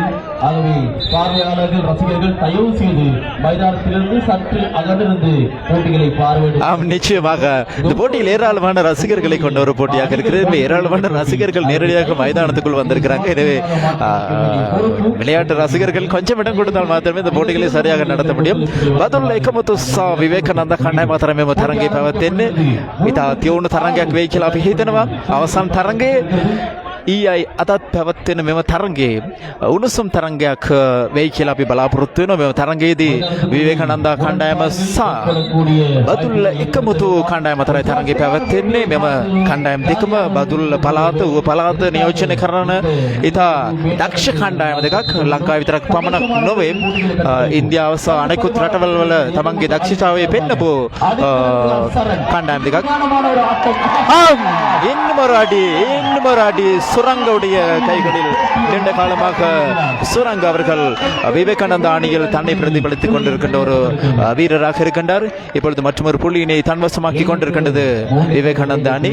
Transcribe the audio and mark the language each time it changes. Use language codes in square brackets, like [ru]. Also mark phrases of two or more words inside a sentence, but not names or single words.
[ta] ஆகவே பார்வையாளர்கள் ரசிகர்கள் தயவு செய்து மைதானத்திலிருந்து சற்று அகன்றிருந்து போட்டிகளை பார்வையிட. ஆம், நிச்சயமாக இந்த போட்டியில் ஏராளமான ரசிகர்களை கொண்ட ஒரு போட்டியாக இருக்கிறது. ஏராளமான ரசிகர்கள் நேரடியாக மைதானத்துக்குள் வந்திருக்கிறாங்க. எனவே விளையாட்டு ரசிகர்கள் கொஞ்சம் இடம் கொடுத்தால் மாத்திரமே இந்த போட்டிகளை சரியாக நடத்த முடியும். [si] බදුල්ල එකමුතු සා විවේකානන්ද කණ්ඩායම අතර මෙම තරඟය පැවැත්වෙන්නේ ඉතා තියුණු තරඟයක් වෙයි කියලා අපි හිතනවා. අවසන් තරඟයේ ඊයි අදත් පැවැත්වෙන මෙම තරඟයේ උණුසුම් තරඟයක් වෙයි කියලා අපි බලාපොරොත්තු වෙනවා. මෙම තරඟයේදී විවේකානන්ද කණ්ඩායම සා බදුල්ල එකමුතු කණ්ඩායම අතරයි තරඟය පැවැත්වෙන්නේ. මෙම කණ්ඩායම් දෙකම බදුල්ල පළාත ඌව පළාත නියෝජනය කරන ඉතා දක්ෂ කණ්ඩායම දෙකක්. ලංකාව විතරක් පමණක් නොවේ ඉන්දියාව සහ අනෙකුත් රටවල් වල තමන්ගේ දක්ෂතාවය පෙන්නපු කණ්ඩායම් දෙකක්. [ta] இன்னுமொரு சுரங்கவுடைய கைகளில் நீண்ட காலமாக சுரங்க அவர்கள் விவேகானந்தா அணியில் தன்னை பிரதிபலித்துக் கொண்டிருக்கின்ற ஒரு வீரராக இருக்கின்றார். இப்பொழுது மற்றொரு புள்ளியினை தன்வசமாக்கி கொண்டிருக்கின்றது விவேகானந்தா அணி.